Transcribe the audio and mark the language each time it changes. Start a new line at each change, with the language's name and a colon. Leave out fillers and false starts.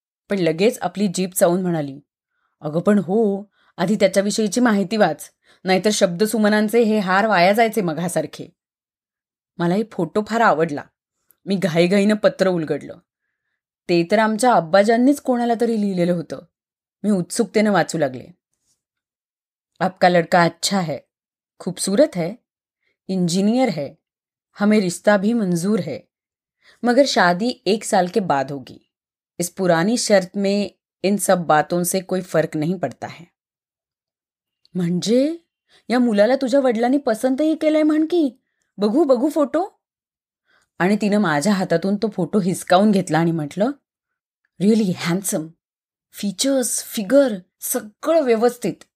Marathi: पण लगेच आपली जीभ चावून म्हणाली, अगं पण हो, आधी त्याच्याविषयीची माहिती वाच, नाहीतर शब्दसुमनांचे हे हार वाया जायचे मघासारखे. मलाही फोटो फार आवडला. मी घाईघाईनं पत्र उलगडलं. ते तर आमच्या अब्बाजांनीच कोणाला तरी लिहिलेलं होतं. मी उत्सुकतेनं वाचू लागले.
Hindi: आपका लड़का अच्छा है, खूबसूरत है, इंजीनियर है, हमें रिश्ता भी मंजूर है, मगर शादी 1 साल के बाद होगी. इस पुरानी शर्त में इन सब बातों से कोई फर्क नहीं पड़ता है.
Marathi: म्हणजे या मुलाला तुझ्या वडिलांनी पसंतही केलंय म्हण की. बघू बघू फोटो. आणि तिनं माझ्या हातातून तो फोटो हिसकावून घेतला आणि म्हटलं,
English: really handsome,
Marathi: फीचर्स, फिगर सगळं व्यवस्थित.